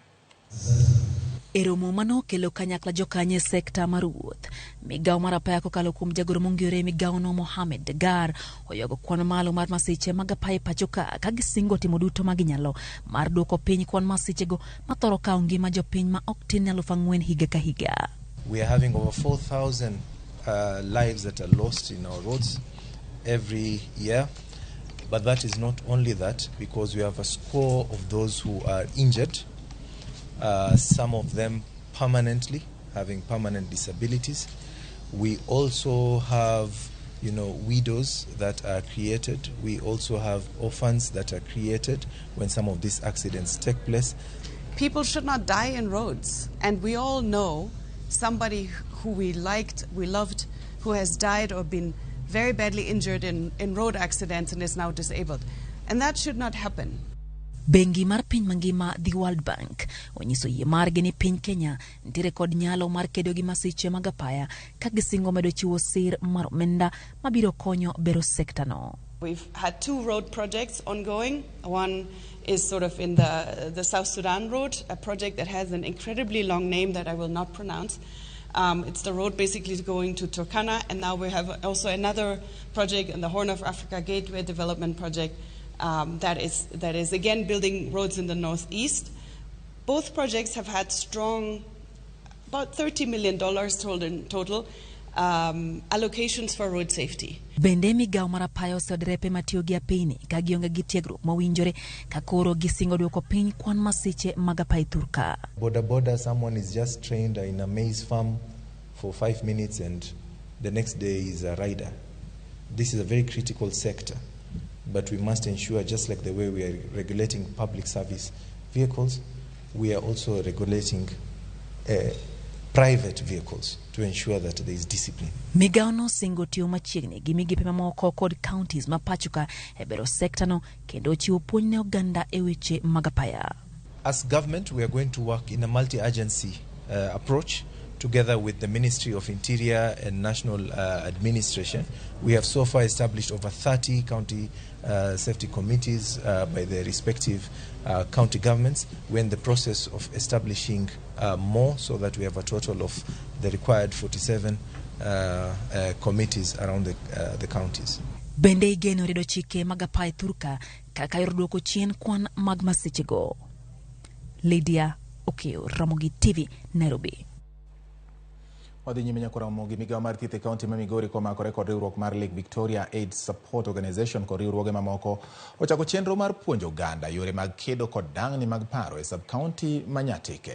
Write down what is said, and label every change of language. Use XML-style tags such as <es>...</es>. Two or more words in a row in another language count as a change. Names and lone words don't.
<luo>E romo mano kelo kanyakla jokanye sekta mar wuoth, migawo mar apaya kokalo kuom jagoro mong'ere migawo no Mohamed Degar oyogo kwan malo mar masiche mag apaya pacho ka gisingo timo duto maginyalo mar duoko piny kwan masichego mathoro kawo ngima jopiny ma ok tin 4,000 higa ka higa.</luo> <en>We are having over 4,000 lives that are lost in our roads every year. But that is not only that, because we have a score of those who are injured, some of them permanently, having permanent disabilities. We also have, widows that are created. We also have orphans that are created when some of these accidents take place. People should not die in roads. And we all know somebody who we loved, who has died or been very badly injured in road accidents and is now disabled. And that should not happen.</en> <luo>Bengi mar piny mangima the World Bank onyiso yie margi ni piny Kenya nitiere kod nyalo mar kedo gi masiche mag apaya ka gisingo medo chiwo sir mar omenda mabiro konyo bero sekta no.</luo> <en>We've had 2 road projects ongoing. One is sort of in the South Sudan road, a project that has an incredibly long name that I will not pronounce. It's the road basically going to Turkana, and now we have also another project in the Horn of Africa Gateway Development Project that is again building roads in the northeast. Both projects have had strong, about $30 million total allocations for road safety.</en> <luo>Bende migawo mar apaya osederepe matiyo gi apeyni ka gionge gi tiegruok mowinjore ka koro gisingo duoko piny kwan masiche mag apaya thurka.</luo> <en>Boda, someone is just trained in a maize farm for 5 minutes and the next day is a rider. This is a very critical sector, but we must ensure, just like the way we are regulating public service vehicles, we are also regulating private vehicles to ensure that there is discipline.</en> <luo>Migaono singo tiyo machiegni gi migepe mamoko kod counties ma pachoka e bero sekta no kendo chiwo puonj ne oganda e weche mag apaya.</luo> <en>As government, we are going to work in a multi-agency approach together with the Ministry of Interior and National Administration. We have so far established over 30 county safety committees by the respective county governments. We're in the process of establishing more, so that we have a total of the required 47 committees around the counties.</en> <luo>Bende igeno redo chike mag apaya thurka kaka yorduoko chien kwan mag masichego. Lydia Okeo, Ramogi TV, Nairobi. Wadhi nyime nyaka Ramogi. Migao mar thieth e kaunti ma Migori komakore kod riwruok mar Lake Victoria AIDS Support Organization kod riwruoge mamoko ochako chenro mar puonjo oganda yore mag kedo kod dang'ni mag paro e sub-kaunti ma Nyatike.</luo>